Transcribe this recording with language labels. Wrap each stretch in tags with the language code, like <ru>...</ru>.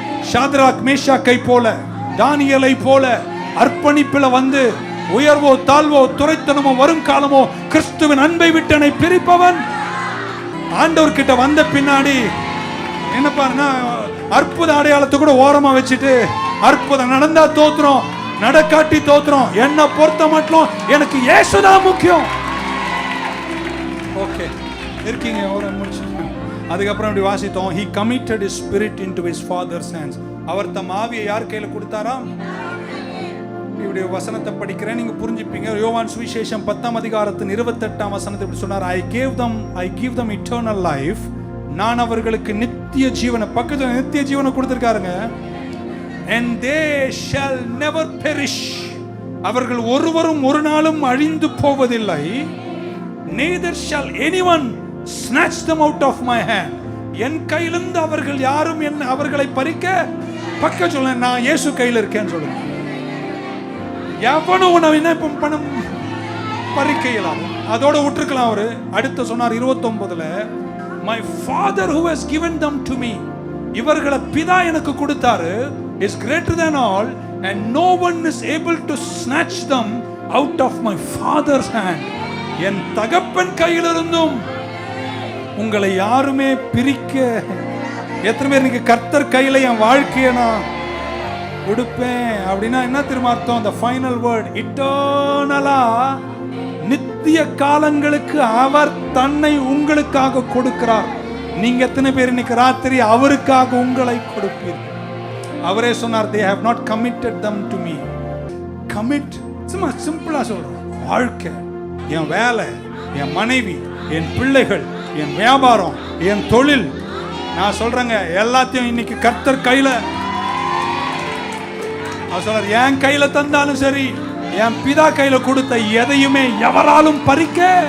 <ta>ஷாத்ராக் மேஷாக்கை போல, தானியேலை போல அர்ப்பணிப்புல வந்து உயர்வோ தாழ்வோ துரைத்தனமோ வரும் காலமோ கிறிஸ்துவின் அன்பை விட்டனை பிரிப்பவன். ஆண்டவர் கிட்ட வந்த பின்னாடி என்ன பாருன்னா, அற்புத அடையாளத்தை கூட ஓரமா வச்சுட்டு அற்புதம் நடந்தா தோத்துறோம், நடக்காட்டி தோத்துறோம், என்ன பொறுத்த மட்டும் எனக்கு இயேசுதான் முக்கியம். ஓகே இருக்கீங்க, ஒரு முடிச்சு. அதுக்கப்புறம் இப்படி வாசித்தோம்,</ta> <en>he committed his spirit into his father's hands.</en> <ta>அவர் தம் ஆவியை யார் கையில கொடுத்தாராம்? இப்படி வசனத்தை படிக்கிறேன், நீங்க புரிஞ்சுப்பீங்க. யோவான் சுவிசேஷம் 10ஆம் அதிகாரத்தின் 28ஆம் வசனத்தை இப்படி சொன்னார்,</ta> <en>I give them eternal life.</en> <ta>நான் அவர்களுக்கு நித்திய ஜீவனை, பக்கத்துல நித்திய ஜீவனை கொடுத்திருக்காருங்க.</ta> <en>And they shall never perish.</en> <ta>அவர்கள் ஒருவரும் ஒரு நாளும் அழிந்து போவதில்லை.</ta> <en>Neither shall anyone snatch them out of my hand.</en> <ta>என் கையிலிருந்து அவர்கள் யாரும் அவர்களை பறிக்க, பக்க சொல்ல, நான் இயேசு கையில் இருக்கேன்னு சொல்லுங்க. எவனும் உன்னை என்ன பணம் பறிக்க இயலாது. அதோட விட்டுருக்கலாம். அவரு அடுத்து சொன்னார் 29ல,</ta> <en>my father who has given them to me,</en> <ta>இவர்களை பிதா எனக்கு கொடுத்தாரு,</ta> <en>is greater than all and no one is able to snatch them out of my father's hand.</en> <ta>என் தகப்பன் கையிலிருந்தும் உங்களை யாருமே பிரிக்க. எத்தனை பேர் இன்னைக்கு கர்த்தர் கையில என் வாழ்க்கையை நான் கொடுப்பேன் அப்படின்னா என்ன தெரியுமா அர்த்தம்?</ta> <en>the final word, eternally,</en> <ta>நித்திய காலங்களுக்கு அவர் தன்னை உங்களுக்காக கொடுக்கிறார். நீங்க எத்தனை பேர் இன்னைக்கு ராத்திரி அவருக்காக உங்களை கொடுப்பீர்கள்? அவரே சொன்னார்,</ta> <en>they have not committed them to me.</en> <ta>commit, சும்மா சிம்பிளா சொல்றேன். வாழ்க்கை, என் வேலை, என் மனைவி, என் பிள்ளைகள், என் வியாபாரம், என் தொழில், நான் சொல்றேங்க எல்லாத்தையும் இன்னைக்கு கர்த்தர் கையில. அவர் சொல்றார், என் கையில தந்தாலும் சரி, என் பிதா கையில கொடுத்த எதையுமே எவராலும் பறிக்க.</ta>